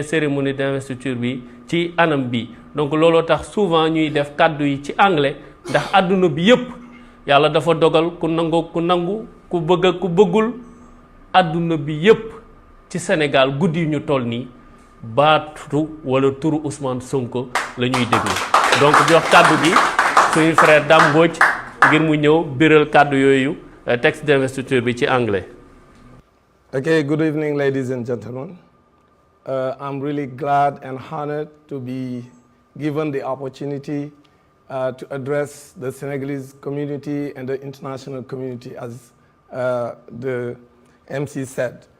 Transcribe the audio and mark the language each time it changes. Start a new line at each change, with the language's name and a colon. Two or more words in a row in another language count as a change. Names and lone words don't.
French: cérémonie d'investiture
Wolof: bi ci anam bi donc looloo tax souvent ñuy def kàddu yi ci anglais ndax àdduna bi yépp yàlla dafa dogal ku nangoo ku nangu ku bëgg ak ku bëggul àdduna bi yépp ci Sénégal guddi ñu toll nii baatu wala turu Ousmane Sonko la ñuy déglu donc jox kàddu gi suñu frère Dame Mbodj ngir mu ñëw biral kàddu yooyu
French: texte d'investiture
Wolof: bi ci anglais.
English: Okay, good evening, ladies and gentlemen. I'm really glad and honored to be given the opportunity to address the Senegalese community and the international community, as the MC said.